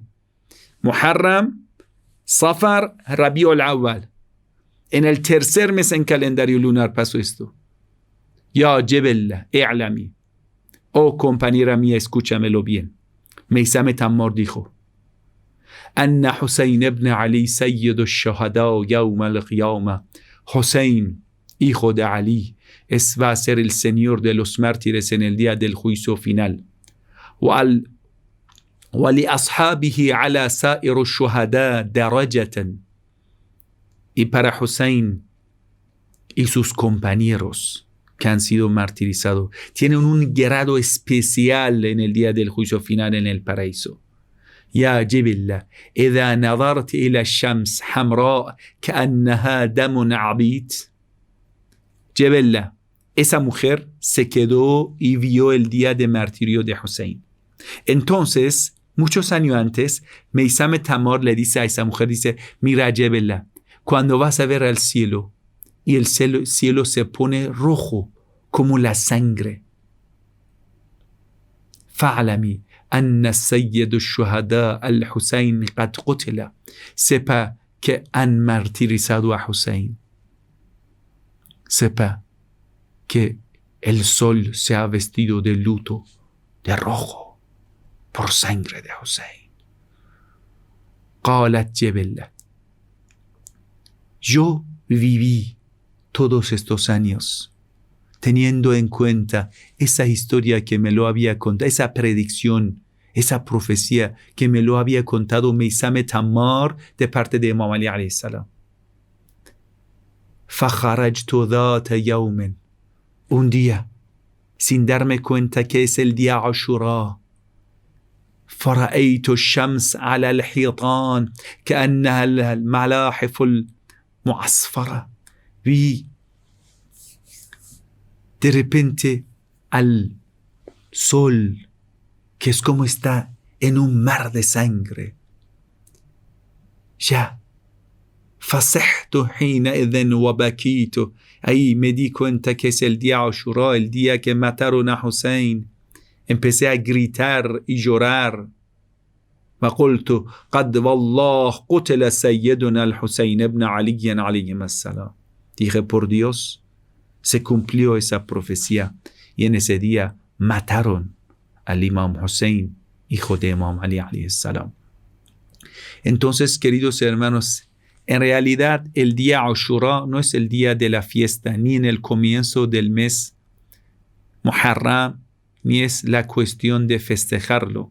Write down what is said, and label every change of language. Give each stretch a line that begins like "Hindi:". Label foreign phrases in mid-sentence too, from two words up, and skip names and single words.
Spanish: Muharram, Safar, Rabiul Awwal. En el tercer mes en calendario lunar pasó esto.
Arabic: يا جبلة، اعلمي.
Spanish: Oh compañera mía, escúchamelo bien. Meysam Tammar dijo:
Arabic: أنّ الحسين بن علي سيد الشهداء يوم القيامة.
Spanish: Husayn, hijo de Ali, va a ser el señor de los mártires en el día del juicio final.
Arabic: وَلِأَصْحَابِهِ عَلَى سَائِرُ الشُّهَدَاءِ دَرَجَةً.
Spanish: Y para Husayn y sus compañeros que han sido martirizados tienen un grado especial en el día del juicio final en el paraíso.
Arabic: يا جبلة إذا نظرت إلى الشمس حمراء كأنها دم عبيد.
Spanish: Jebella, esa mujer se quedó y vio el día de martirio de Husayn. Entonces, muchos años antes, Meysam Tammar le dice a esa mujer, dice: mira Jebella, cuando vas a ver al cielo y el cielo se pone rojo como la sangre,
Arabic: فاعلمي أن سيد الشهداء الحسين قد قتل.
Spanish: Sepa que han martirizado a Husayn. Sepa que el sol se ha vestido de luto, de rojo, por sangre de Husayn. قالت Jebella: yo viví todos estos años teniendo en cuenta esa historia que me lo había contado, esa predicción, esa profecía que me lo había contado Meysam Tammar de parte de Imam Ali
Arabic: عليه السلام. فخرجت ذات يوم.
Spanish: Un día, sin darme cuenta que es el día Ashura,
Arabic: فرأيت الشمس على الحيطان كأنها الملاحف المعصفرة.
Spanish: Vi de repente al sol, que es como está en un mar de sangre. Ya.
Arabic: فصحت حينئذ وبكيت.
Spanish: Ahí me di cuenta que es el día Ashura, el día que mataron a Husayn. Empecé a gritar y llorar.
Arabic: وقلت قد والله قتل سيدنا الحسين ابن علي عليه السلام.
Spanish: Dije, por Dios, se cumplió esa profecía y en ese día mataron al Imam Hussein, hijo de Imam Ali
Arabic: عليه السلام.
Spanish: Entonces, queridos hermanos, en realidad el día Ashura no es el día de la fiesta, ni en el comienzo del mes Muharram, ni es la cuestión de festejarlo.